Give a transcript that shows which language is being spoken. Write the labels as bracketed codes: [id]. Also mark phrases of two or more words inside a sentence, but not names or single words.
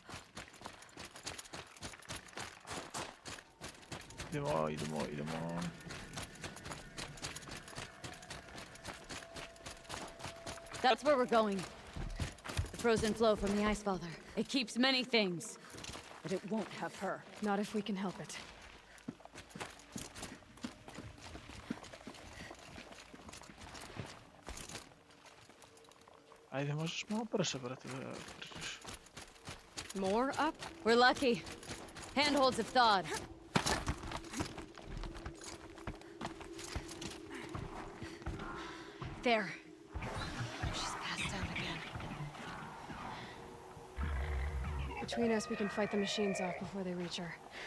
[sr] Idemo. [en] That's where we're going. The frozen flow from the Ice Father. It keeps many things, but it won't have her. Not if we can help it. [sr] Ajde, možeš malo brže, brate, da trčiš. [en] More up? We're lucky. Handholds have thawed. There. She's passed out again. Between us, we can fight the machines off before they reach her.